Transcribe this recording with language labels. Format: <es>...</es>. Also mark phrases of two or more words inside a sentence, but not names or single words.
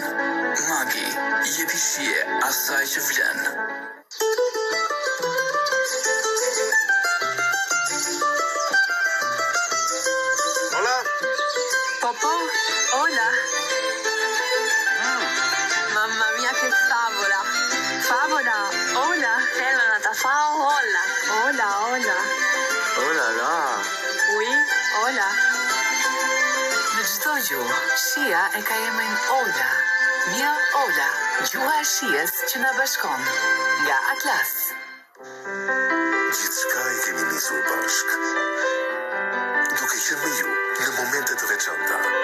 <sq>Magi, jepi shije asaj që vlen. Hola.</sq> <it>Mamma mia che favola. Favola.</it> <sq>Hola. Elena ta fa hola. Hola, hola. Hola, la. Oui, hola. Në çdo gjuhë, shija e ka emrin Ola. Mia Ola, gjuha e shijes që na bashkon. Nga Atlas. Gjithçka e kemi nisur bashk. Duke qenë me ju në momente të veçanta.</sq>